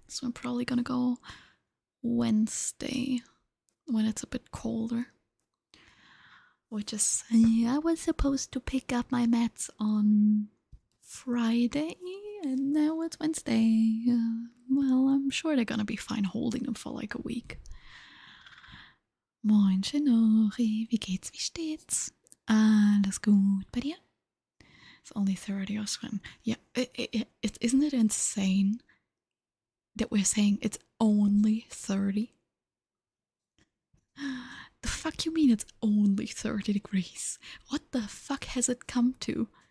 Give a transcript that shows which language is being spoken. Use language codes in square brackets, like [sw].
[en] So I'm probably gonna go Wednesday when it's a bit colder. Which is, I was supposed to pick up my meds on Friday, and now it's Wednesday. Well, I'm sure they're gonna be fine holding them for like a week. [de] Moin, Shinori, wie geht's, wie steht's? Alles gut bei dir? [en] It's only 30 or swim. Yeah, isn't it insane that we're saying it's only 30? The fuck you mean it's only 30 degrees? What the fuck has it come to?